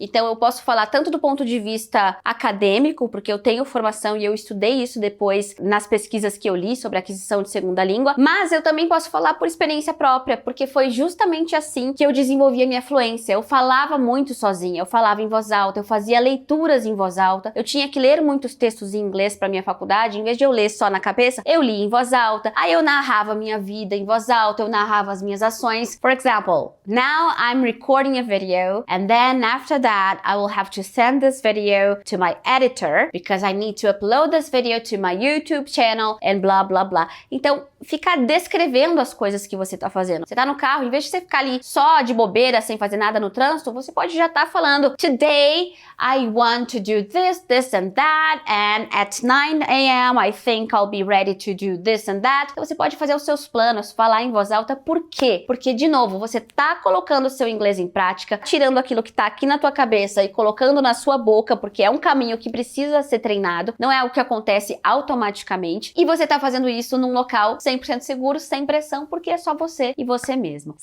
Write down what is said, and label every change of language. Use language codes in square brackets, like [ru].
[pt] Então eu posso falar tanto do ponto de vista acadêmico, porque eu tenho formação e eu estudei isso depois nas pesquisas que eu li sobre aquisição de segunda língua, mas eu também posso falar por experiência própria, porque foi justamente assim que eu desenvolvi a minha fluência. Eu falava muito sozinha, eu falava em voz alta, eu fazia leituras em voz alta, eu tinha que ler muitos textos em inglês para minha faculdade, em vez de eu ler só na cabeça, eu li em voz alta, aí eu narrava minha vida em voz alta, eu narrava as minhas ações. [en] For example, now I'm recording a video and then after that I will have to send this video to my editor because I need to upload this video to my YouTube channel and blah blah blah. [pt] Então, ficar descrevendo as coisas que você tá fazendo. Você tá no carro, em vez de você ficar ali só de bobeira, sem fazer nada no trânsito, você pode já estar falando: [en] Today I want to do this, this and that, and at 9 a.m. I think I'll be ready to do this and that. [pt] Então você pode fazer os seus planos, falar em voz alta. Por quê? Porque, de novo, você tá colocando o seu inglês em prática, tirando aquilo que tá aqui na tua cabeça e colocando na sua boca, porque é um caminho que precisa ser treinado, não é algo que acontece automaticamente, e você tá fazendo isso num local 100% seguro, sem pressão, porque é só você e você mesmo.